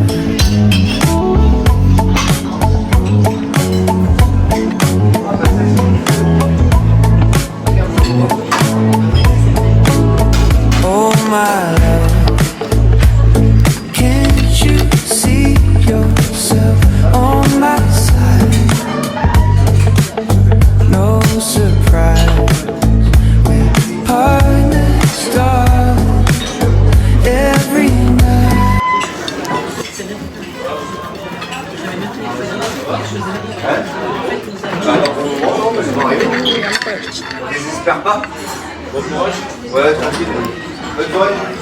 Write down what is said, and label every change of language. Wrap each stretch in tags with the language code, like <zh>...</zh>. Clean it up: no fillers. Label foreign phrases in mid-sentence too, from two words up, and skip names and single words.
<en>Oh my love, can't you see yourself on my side? No surprise, we're partners, darling, every night.</en> <fr>Désespère pas. Bon courage. Ouais, tranquille. Bonne soirée.</fr>